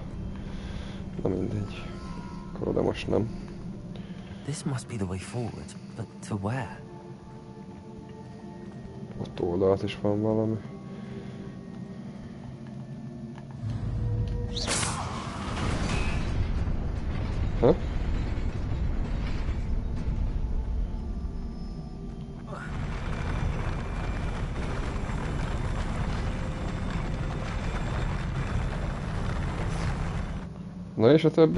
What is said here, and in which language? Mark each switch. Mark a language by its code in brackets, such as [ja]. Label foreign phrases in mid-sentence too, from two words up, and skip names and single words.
[hu] Na mindegy. Akkor oda most nem. [en] This must be the way forward, but to where? [hu] Ott oldalt is van valami. Ha? Na és a többi?